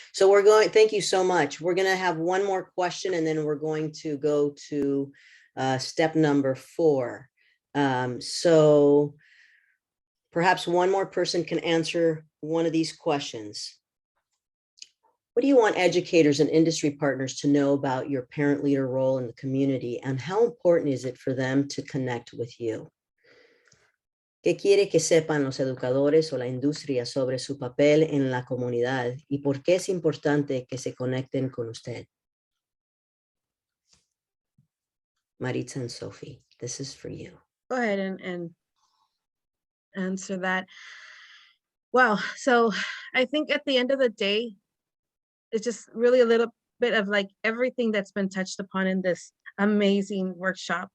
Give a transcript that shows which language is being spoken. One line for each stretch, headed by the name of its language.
English: So we're going, thank you so much. We're going to have one more question and then we're going to go to step number 4. So Perhaps one more person can answer one of these questions. What do you want educators and industry partners to know about your parent leader role in the community, and how important is it for them to connect with you?
Spanish: ¿Qué quiere que sepan los educadores o la industria sobre su papel en la comunidad y por qué es importante que se conecten con usted?
English: Maritza and Sophie, this is for you. Go ahead and answer that. Well, so I think at the end of the day, it's just really a little bit of like everything that's been touched upon in this amazing workshop.